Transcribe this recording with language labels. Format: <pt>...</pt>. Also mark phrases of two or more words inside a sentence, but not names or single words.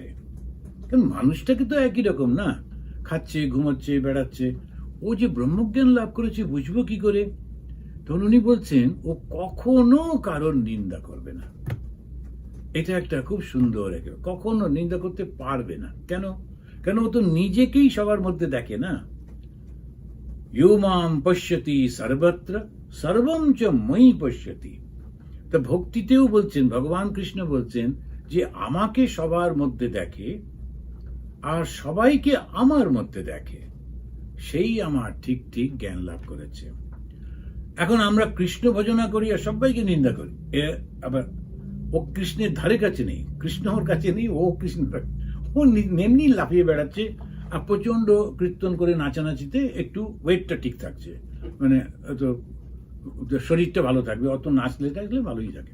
<bn>কারণ মানুষটাকে তো একই রকম না, খাচ্ছে, ঘুমাচ্ছে, বেড়াচ্ছে, ও যে ব্রহ্মজ্ঞান লাভ করেছে বুঝবো কি করে? তখন উনি বলছেন ও কখনো কারোর নিন্দা করবে না। এটা একটা খুব সুন্দর, কখনো নিন্দা করতে পারবে না। কেন? কেন ও তো নিজেকেই সবার মধ্যে দেখে না।</bn> <sa>ইয়ো মাম পশ্যতি সর্বত্র সর্বম চ ময়ি পশ্যতি।</sa> <bn>তা ভক্তিতেও বলছেন, ভগবান কৃষ্ণ বলছেন যে আমাকে সবার মধ্যে দেখে আর সবাইকে আমার মধ্যে দেখে, সেই আমার ঠিক ঠিক জ্ঞান লাভ করেছে। এখন আমরা কৃষ্ণ ভজনা করি আর সবাইকে নিন্দা করি, আবার ও কৃষ্ণের ধারে কাছে নেই, কৃষ্ণ ওর কাছে নেই, ও কৃষ্ণ ও এমনি লাফিয়ে বেড়াচ্ছে, আর প্রচণ্ড কীর্তন করে নাচানাচিতে একটু ওয়েটটা ঠিক থাকছে, মানে অত শরীরটা ভালো থাকবে, অত নাচলে টাচলে ভালোই থাকে।</bn>